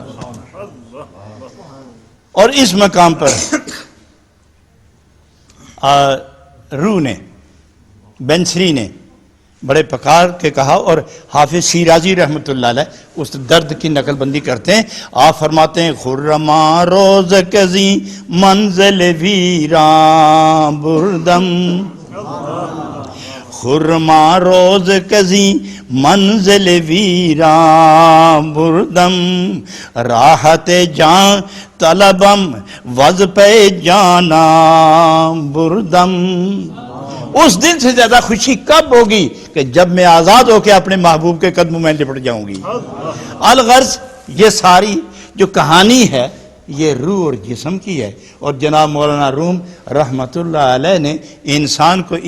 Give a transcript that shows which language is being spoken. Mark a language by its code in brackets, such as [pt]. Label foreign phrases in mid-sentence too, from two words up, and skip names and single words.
[ur] اور اس مقام پر روح نے، بنسری نے بڑے پکار کے کہا، اور حافظ شیرازی [ar] رحمۃ اللہ علیہ [ur] اس درد کی نقل بندی کرتے ہیں۔ آپ فرماتے ہیں [fa] خرما روز کزی منزل ویراں بردم، خرما روز کزی منزل ویران بردم راحت جان طلبم وز پہ جانا بردم. [ur] اس دن سے زیادہ خوشی کب ہوگی کہ جب میں آزاد ہو کے اپنے محبوب کے قدموں میں لپٹ جاؤں گی. الغرض یہ ساری جو کہانی ہے یہ روح اور جسم کی ہے، اور جناب مولانا روم رحمت اللہ علیہ نے انسان کو